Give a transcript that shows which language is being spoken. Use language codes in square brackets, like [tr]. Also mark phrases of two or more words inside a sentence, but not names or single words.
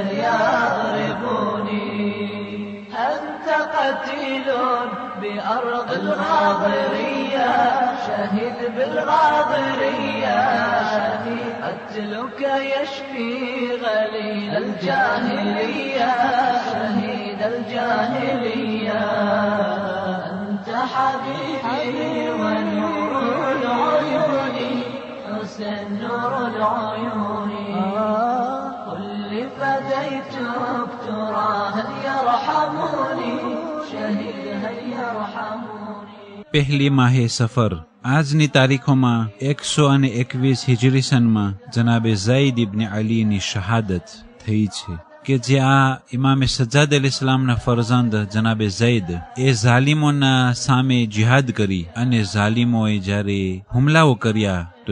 [ar] يضربوني أنت قتيل بأرض الغاضرية شهيد بالغاضرية قتلك يشفي غليل الجاهلية شهيد الجاهلية أنت حبيبي ونور العيون حسن نور العيون فديتك ترى هل يرحموني شهيد هل يرحموني. [gu] પહેલી માહે સફર આજની તારીખોમાં 121 હિજરી સનમાં જનાબે ઝૈદ ઇબ્ન અલીની શહાદત થઈ છે કે જે આ ઇમામે સજ્જાદ અલૈહિસ્સલામના ફરઝંદ જનાબે ઝૈદ એ ઝાલિમોના સામે જિહાદ કરી અને ઝાલિમોએ જ્યારે હુમલાઓ કર્યા તો